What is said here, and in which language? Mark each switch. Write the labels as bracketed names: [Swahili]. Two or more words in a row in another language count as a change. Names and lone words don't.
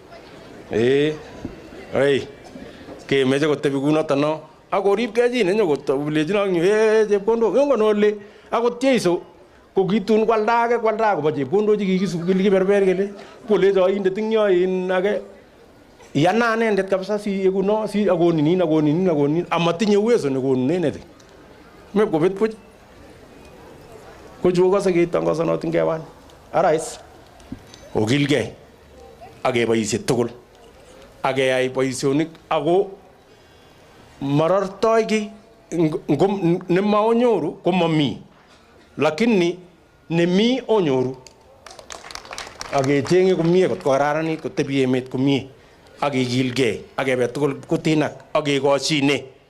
[Kalenjin] kemeche kotebi kunoto no akoribkei chi nenyo kolechi nang yu chepkondok ngon ole akot Jeiso kokitun kwalda kobo chepkondok kikiberber kele kolecho indet ing yo in age yana anendet kabisa si ekuno si akonin amatinye uwezo nekonunen neti me kobet puch kochu kose ketongosonot ngewan arais okilgei akeboisie tugul akeyai boisionik ako marortoi ki nemaonyoru komami lakini nemi onyoru akechenge komie kot kokararanit kotebi emet komie akekilgei akebe tugul kutinak akekoshine